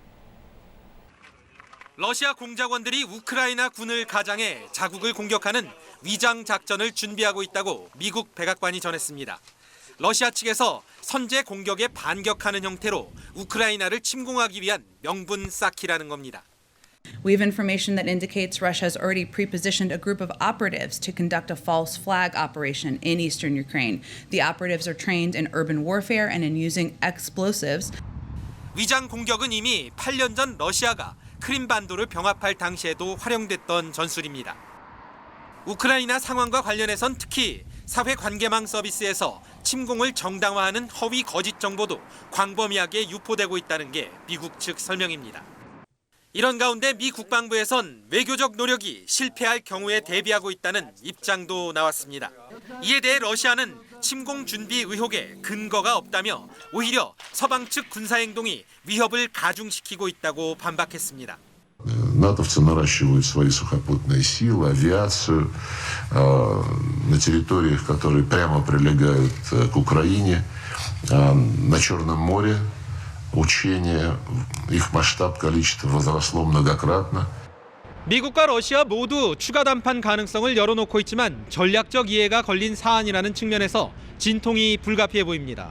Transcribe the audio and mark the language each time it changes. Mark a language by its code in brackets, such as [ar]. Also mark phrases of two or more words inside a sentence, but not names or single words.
[ko] 러시아 공작원들이 우크라이나 군을 가장해 자국을 공격하는 위장 작전을 준비하고 있다고 미국 백악관이 전했습니다. 러시아 측에서 선제 공격에 반격하는 형태로 우크라이나를 침공하기 위한 명분 쌓기라는 겁니다. [en] We have information that indicates Russia has already pre-positioned a group of operatives to conduct a false flag operation in eastern Ukraine. The operatives are trained in urban warfare and in using explosives. [ko] 위장 공격은 이미 8년 전 러시아가 크림반도를 병합할 당시에도 활용됐던 전술입니다. 우크라이나 상황과 관련해선 특히 사회관계망 서비스에서 침공을 정당화하는 허위 거짓 정보도 광범위하게 유포되고 있다는 게 미국 측 설명입니다. 이런 가운데 미 국방부에선 외교적 노력이 실패할 경우에 대비하고 있다는 입장도 나왔습니다. 이에 대해 러시아는 침공 준비 의혹에 근거가 없다며 오히려 서방 측 군사행동이 위협을 가중시키고 있다고 반박했습니다. [ru] натовцы наращивают свои сухопутные силы, авиацию на территориях, которые прямо прилегают к Украине, на Черном море. Учения, их масштаб, количество возросло многократно. [ko] 미국과 러시아 모두 추가談判 가능성을 열어놓고 있지만 전략적 이해가 걸린 사안이라는 측면에서 진통이 불가피해 보입니다.